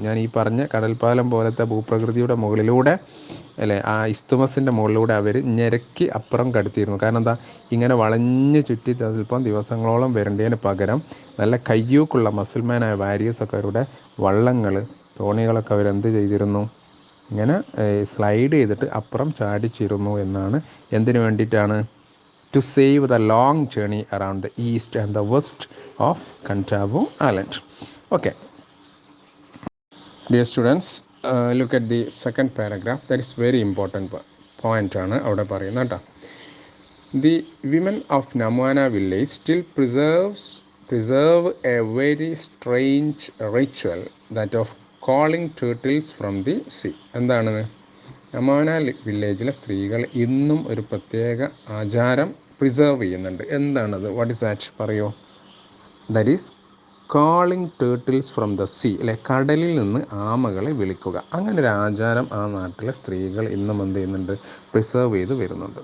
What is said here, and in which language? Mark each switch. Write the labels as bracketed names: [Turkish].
[Malayalam] ഞാൻ ഈ പറഞ്ഞ കടൽപ്പാലം പോലത്തെ ഭൂപ്രകൃതിയുടെ മുകളിലൂടെ ആ ഇസ്തുമസിൻ്റെ മുകളിലൂടെ അവർ ഞെരക്കി അപ്പുറം കടത്തിയിരുന്നു. കാരണം എന്താ? ഇങ്ങനെ വളഞ്ഞ് ചുറ്റി ചിലപ്പം ദിവസങ്ങളോളം വരേണ്ടതിന് പകരം നല്ല കയ്യൂക്കുള്ള മസിൽമാനായ വാരിയേഴ്സൊക്കെ അവരുടെ വള്ളങ്ങൾ, തോണികളൊക്കെ അവരെന്ത് ചെയ്തിരുന്നു? ഇങ്ങനെ സ്ലൈഡ് ചെയ്തിട്ട് അപ്പുറം ചാടിച്ചിരുന്നു എന്നാണ്. എന്തിനു വേണ്ടിയിട്ടാണ്? [English] to save the long journey around the east and the west of Kantavo Island. Okay, dear students, look at the second paragraph. That is very important point [Malayalam] ആണ് അവിടെ പറയുന്നത് കേട്ടോ. [English] The women of Namuana village still preserve a very strange ritual, that of calling turtles from the sea. [Malayalam] എന്താണ്? നമുവാന വില്ലേജിലെ സ്ത്രീകൾ ഇന്നും ഒരു പ്രത്യേക ആചാരം പ്രിസർവ് ചെയ്യുന്നുണ്ട്. എന്താണത്? [English] What is that? [Malayalam] പറയൂ. [English] that is calling turtles from the sea, [Malayalam] കടലിൽ നിന്ന് ആമകളെ വിളിക്കുക. അങ്ങനെ ഒരു ആചാരം ആ നാട്ടിലെ സ്ത്രീകൾ ഇന്നും എന്ത് ചെയ്യുന്നുണ്ട്? പ്രിസർവ് ചെയ്ത് വരുന്നുണ്ട്.